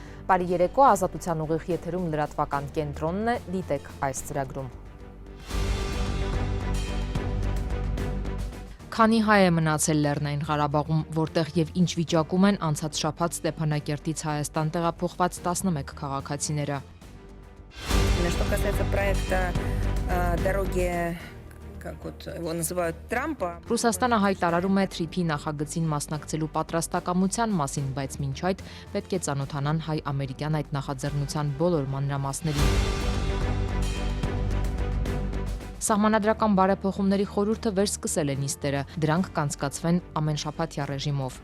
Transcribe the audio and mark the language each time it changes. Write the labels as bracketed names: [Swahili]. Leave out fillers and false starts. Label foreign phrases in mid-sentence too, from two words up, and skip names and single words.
[Armenian] Բարի երեկո, Ազատության ուղիղ եթերում լրատվական կենտրոնն է, դիտեք այս ծրագրում։ Քանի հայ է մնացել Լեռնային Ղարաբաղում, որտեղ եւ ինչ վիճակում են անցած շաբաթ Ստեփանակերտից Հայաստան տեղափոխված 11 քաղաքացիները։ [Russian] Что касается проекта дороги, как вот его называют, Трампа. [Armenian] Ռուսաստանը հայտարարում է թրիփի նախագծին մասնակցելու պատրաստակամության մասին, բայց մինչ այդ պետք է ծանոթանան հայ-ամերիկյան այդ նախաձեռնության բոլոր մանրամասներին։ Սահմանադրական բարեփոխումների խորհուրդը վերսկսել է նիստերը, դրանք կանցկացվեն ամեն շաբաթյա ռեժիմով։